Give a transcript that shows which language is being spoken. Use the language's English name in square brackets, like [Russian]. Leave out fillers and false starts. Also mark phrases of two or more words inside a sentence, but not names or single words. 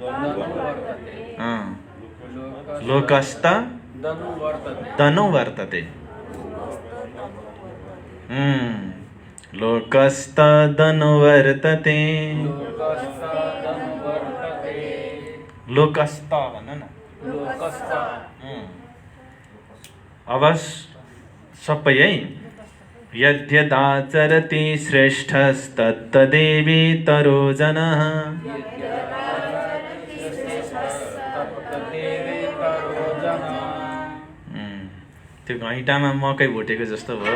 [Sanskrit] लोकस्त तनुवर्तते। लोकस्तदनुवर्तते। [Nepali] लोकस्त भन न। अब सबै है। [Sanskrit] यद्यदाचरति श्रेष्ठस्तत्तदेवेतरो जनः। [Nepali] त्यो घैँटामा मकै भुटेको जस्तो भयो।